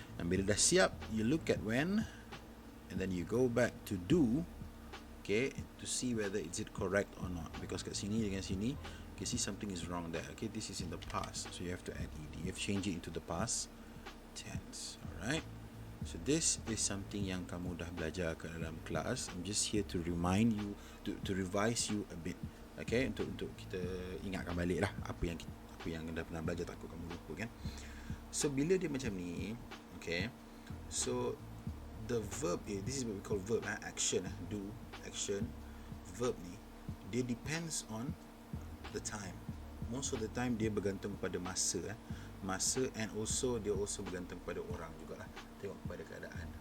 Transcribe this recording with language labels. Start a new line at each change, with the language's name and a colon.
English: And
Malay: bila dah siap,
English: you look at when, and then you go back to do. Okay? To see whether is it correct or not. Because
Malay: kat sini dengan sini,
English: you can see something is wrong there. Okay? This is in the past. So you have to add ed. You have to change it into the past tense. Alright? So this is something
Malay: yang kamu dah belajar ke dalam kelas.
English: I'm just here to remind you, to revise you a bit.
Malay: Okay, untuk kita ingatkan balik lah apa yang dah pernah belajar, takut kamu lupa kan.
English: So
Malay: bila dia macam ni,
English: okay, so the verb, this is what we call verb, action, do, action, verb ni, dia depends on the time. Most of the time
Malay: dia bergantung pada masa, masa,
English: and also
Malay: dia also bergantung pada orang jugalah. Tengok kepada keadaan.